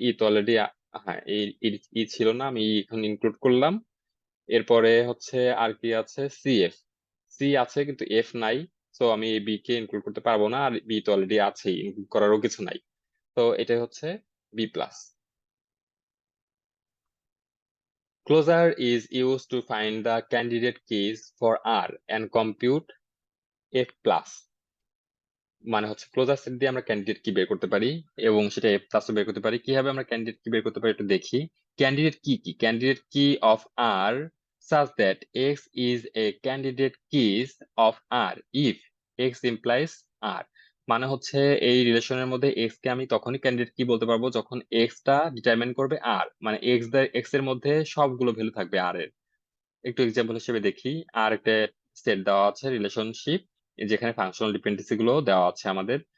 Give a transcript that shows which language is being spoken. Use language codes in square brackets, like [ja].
[bn] ই তো অলরেডি, হ্যাঁ, ই ছিল না, আমি এখন ইনক্লুড করলাম। এরপরে হচ্ছে আর কি আছে? সিএফ। সি আছে কিন্তু এফ নাই, তো আমি বি কে ইনক্লুড করতে পারবো না, আর বি তো অলরেডি আছেই, ইনক্লুড করারও কিছু নাই। তো এটাই হচ্ছে B plus. [en] Closure is used to find the candidate keys for R and compute F plus। [bn] মানে হচ্ছে ক্লোজার সেট দিয়ে আমরা ক্যান্ডিডেট কি বের করতে পারি, এবং সেটা এফ প্লাসও বের করতে পারি। কিভাবে আমরা ক্যান্ডিডেট কি বের করতে পারি একটু দেখি। [en] Candidate key candidate key of R such that x is a candidate keys of R if x implies R। [bn] মানে হচ্ছে এই রিলেশনের মধ্যে x কে আমি তখনই ক্যান্ডিডেট কি বলতে পারবো যখন x টা ডিটারমাইন করবে R, মানে x এর মধ্যে সবগুলো ভ্যালু থাকবে R এর। একটু এক্সাম্পল হিসেবে দেখি। আর একটা সেট দেওয়া আছে রিলেশনশিপ, যেখানে ফাংশনাল ডিপেন্ডেন্সি গুলো দেওয়া আছে আমাদের।